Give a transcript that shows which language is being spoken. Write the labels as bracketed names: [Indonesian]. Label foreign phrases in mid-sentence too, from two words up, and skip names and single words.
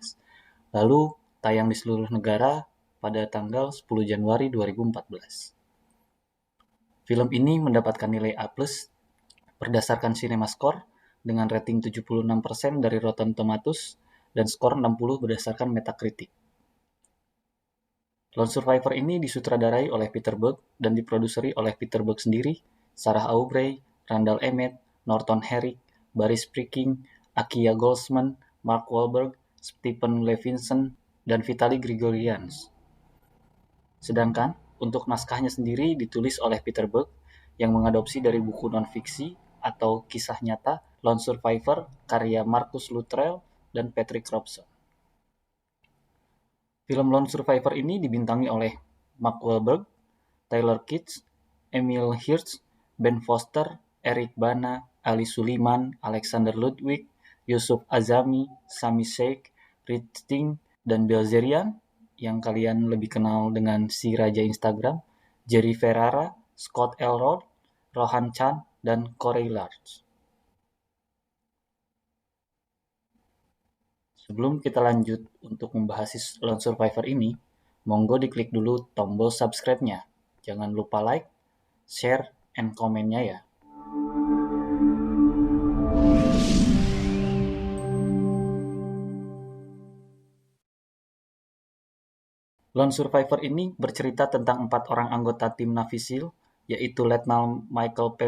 [Indonesian] Lalu tayang di seluruh negara pada tanggal 10 Januari 2014. Film ini mendapatkan nilai A+ berdasarkan CinemaScore dengan rating 76% dari Rotten Tomatoes dan skor 60 berdasarkan Metacritic. Lone Survivor ini disutradarai oleh Peter Berg dan diproduseri oleh Peter Berg sendiri, Sarah Aubrey, Randall Emmett, Norton Herrick, Barry Spriking, Akia Goldsman, Mark Wahlberg, Stephen Levinson, dan Vitaly Grigorians. Sedangkan untuk naskahnya sendiri ditulis oleh Peter Berg yang mengadopsi dari buku non-fiksi atau kisah nyata Lone Survivor karya Marcus Luttrell dan Patrick Robson. Film Lone Survivor ini dibintangi oleh Mark Wahlberg, Taylor Kitsch, Emile Hirsch, Ben Foster, Eric Bana, Ali Suleiman, Alexander Ludwig, Yusuf Azami, Sami Sheikh, Rich Sting, dan Bilzerian, yang kalian lebih kenal dengan si Raja Instagram, Jerry Ferrara, Scott Elrod, Rohan Chan, dan Corey Large. Sebelum kita lanjut untuk membahas Lone Survivor ini, monggo diklik dulu tombol subscribe-nya. Jangan lupa [English] like, share, and [Indonesian] komen-nya ya. Lone Survivor ini bercerita tentang 4 orang anggota tim Navy SEAL, yaitu Letnan Michael P.